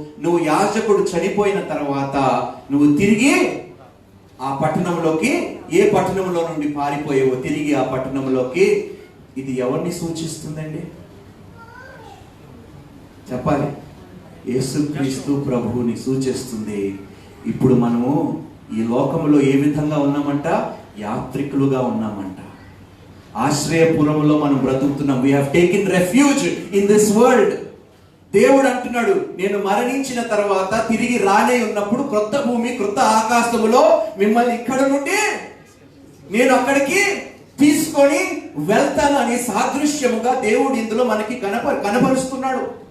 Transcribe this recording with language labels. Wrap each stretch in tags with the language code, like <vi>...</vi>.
<te>నువ్వు యాజకుడు చనిపోయిన తర్వాత నువ్వు తిరిగి ఆ పట్టణంలోకి, ఏ పట్టణంలో నుండి పారిపోయావో తిరిగి ఆ పట్టణంలోకి. ఇది ఎవరిని సూచిస్తుందండి? చెప్పాలి. యేసుక్రీస్తు ప్రభువుని సూచిస్తుంది. ఇప్పుడు మనము ఈ లోకంలో ఏ విధంగా ఉన్నామంట? యాత్రికులుగా ఉన్నామంట. ఆశ్రయపురంలో మనం బ్రతుకుతున్నాం.</te> <en>we have taken refuge in this world.</en> <te>దేవుడు అంటున్నాడు, నేను మరణించిన తర్వాత తిరిగి రానే ఉన్నప్పుడు క్రొత్త భూమి క్రొత్త ఆకాశములో మిమ్మల్ని ఇక్కడ నుండి నేను అక్కడికి తీసుకొని వెళ్తాను అని సాదృశ్యముగా దేవుడు ఇందులో మనకి కనపరుస్తున్నాడు.</te>